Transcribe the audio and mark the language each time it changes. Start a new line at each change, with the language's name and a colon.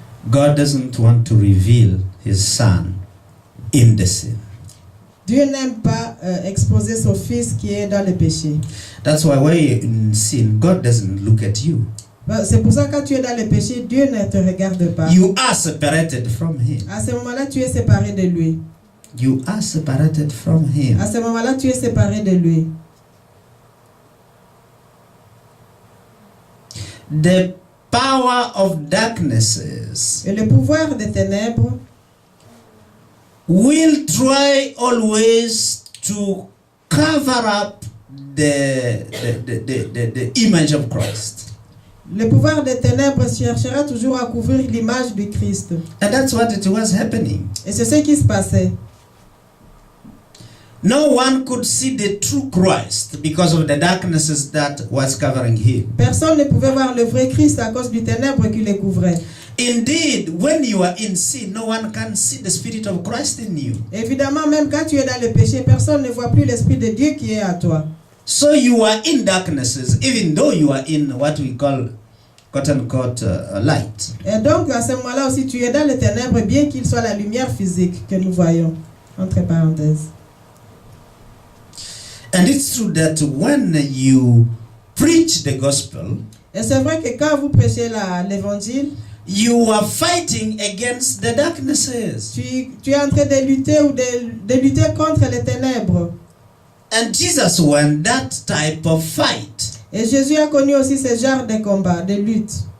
English: God doesn't want to reveal his son in the sin.
French: Dieu n'aime pas exposer son fils qui est dans le péché.
English: That's why when you're in sin, God doesn't look at you.
French: C'est pour ça que quand tu es dans le péché, Dieu ne te regarde pas.
English: You are separated from him.
French: À ce moment-là, tu es séparé de lui.
English: You are separated from him.
French: À ce moment-là, tu es séparé de lui.
English: The power of darknesses
French: Et le pouvoir des ténèbres
English: will try always to cover up the image of Christ.
French: Le pouvoir des ténèbres cherchera toujours à couvrir l'image du Christ.
English: And that's what it was happening.
French: Et c'est ce qui se passait.
English: No one could see the true Christ because of the darknesses that was covering him.
French: Personne ne pouvait voir le vrai Christ à cause du ténèbre qui le couvrait.
English: Indeed, when you are in sin, no one can see the Spirit of Christ in you.
French: Évidemment, même quand tu es dans le péché, personne ne voit plus l'Esprit de Dieu qui est à toi.
English: So you are in darknesses, even though you are in what we call quote-unquote light.
French: Et donc, à ce moment-là aussi, tu es dans les ténèbres, bien qu'il soit la lumière physique que nous voyons. Entre parenthèses.
English: And it's true that when you preach the gospel,
French: Et c'est vrai que quand vous prêchez l'évangile,
English: you are fighting against the darknesses.
French: tu es en train de lutter ou de lutter contre les ténèbres.
English: And Jesus won that type of fight.
French: Et Jésus a connu aussi ce genre de combat, de lutte.